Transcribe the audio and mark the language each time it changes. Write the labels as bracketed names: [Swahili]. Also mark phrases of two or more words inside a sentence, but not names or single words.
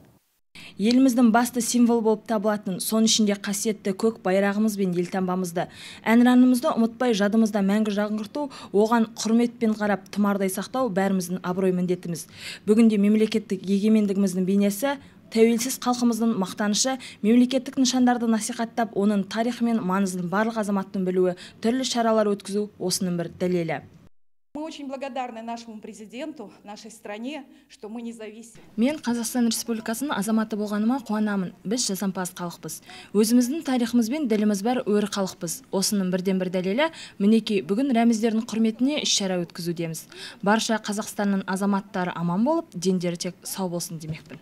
[Kazakh] Еліміздің басты символ болып табылатын, соның ішінде қасиетті көк байрағымыз бен елтаңбамызды, әнұранымызды ұмытпай жадымызда мәңгі жаңғырту, оған құрметпен қарап тұмардай сақтау бәріміздің абырой міндетіміз. Бүгінде мемлекеттік егемендігіміздің бейнесі, тәуелсіз халқымыздың мақтанышы, мемлекеттік нышандарды насихаттап, оның тарихы мен маңызын барлық азаматтың білуі, түрлі шаралар өткізу осының бір дәлелі. [Russian] Мы очень благодарны нашему президенту, нашей стране, что мы независимы. [Kazakh] Мен Қазақстан Республикасының азаматы болғаныма қуанамын. Біз жасампаз халықпыз. Өзіміздің тарихымыз бен діліміз бар өр халықпыз. Осының бірден бір дәлелі, мінекей бүгін рәміздердің құрметіне іс-шара өткізудеміз. Барша Қазақстанның азаматтары аман болып, дендері тек сау болсын демекпін.